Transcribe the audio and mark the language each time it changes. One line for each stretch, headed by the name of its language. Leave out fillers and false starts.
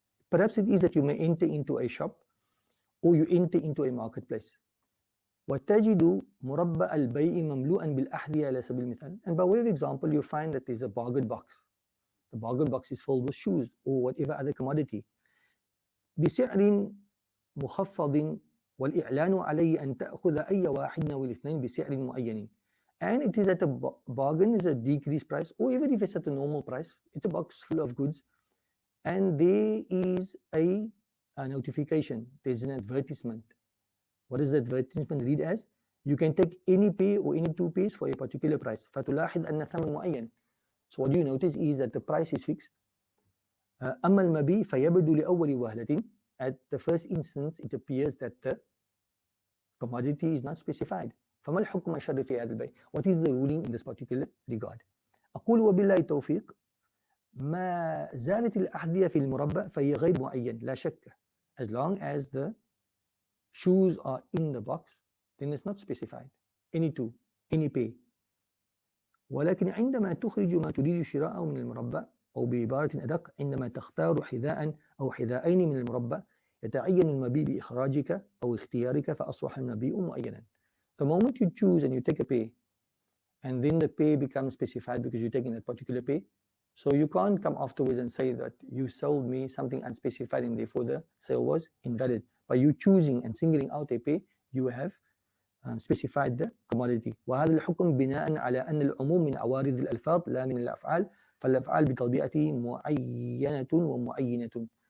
English: Perhaps it is that you may enter into a shop or you enter into a marketplace.
Arabic: وَتَجِدُ مُرَبَّأَ الْبَيْءِ مَمْلُوءًا بِالْأَحْذِيَةِ عَلَى سَبِيلِ الْمِثَالِ.
English: And by way of example, you find that there's a bargain box. The bargain box is filled with shoes or whatever other commodity.
Arabic: بسعر مخفض والإعلان عليه أن تأخذ أي واحد أو الاثنين بسعر معين.
English: And it is at a bargain is a decreased price, or even if it's at a normal price, it's a box full of goods, and there is a notification, there's an advertisement. What does the advertisement read as? You can take any pay or any 2 pays for a particular price.
Arabic: فتلاحظ أن ثمن معين.
English: So what you notice is that the price is fixed.
Arabic: أما المبيع فيبدو لأول وهلة.
English: At the first instance, it appears that the commodity is not specified.
Arabic: فما الحكم الشرعي في هذا البيع?
English: What is the ruling in this particular regard?
Arabic: أقول وبالله التوفيق ما زالت الأحذية في المربع فهي غير معين لا شك.
English: As long as the shoes are in the box, then it's not specified. Any 2, any pay.
Arabic: ولكن عندما تخرج ما تريد شراءه من المربع أو بعبارة أدق عندما تختار حذاء أو حذاءين من المربع يتعين المبيع بإخراجك أو اختيارك فأصبح المبيع معينا.
English: The moment you choose and you take a pay, and then the pay becomes specified because you're taking that particular pay, so you can't come afterwards and say that you sold me something unspecified and therefore the sale was invalid. By you choosing and singling out a pay, you have specified the commodity.
Arabic: وهذا الحكم بناء على أن العموم من عوارض الألفاظ لا من الأفعال فالأفعال بطبيعته معينة ومعينة.